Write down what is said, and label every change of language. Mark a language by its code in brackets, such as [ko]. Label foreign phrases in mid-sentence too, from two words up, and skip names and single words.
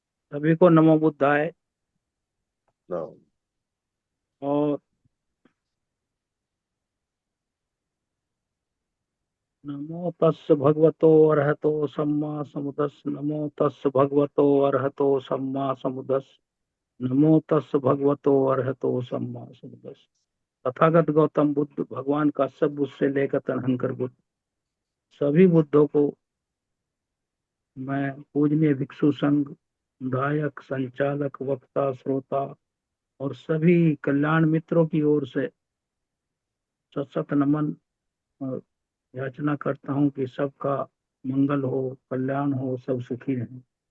[hi] सभी को [pi] नमो बुद्धाय। [hi] No. [pi] और नमो तस् भगवतो अरहतो सम्मा समुदस्। नमो तस् भगवतो अरहतो सम्मा समुदस्। नमो तस् भगवतो अरहतो सम्मा समुदस्। [hi] तथागत गौतम बुद्ध भगवान का सब बुद्ध से लेकर तनहंकर बुद्ध सभी बुद्धों को मैं पूजनीय भिक्षु संघ, गायक, संचालक, वक्ता, श्रोता और सभी कल्याण मित्रों की ओर से सशत नमन और याचना करता हूँ कि सबका मंगल हो, कल्याण हो, सब सुखी रहें।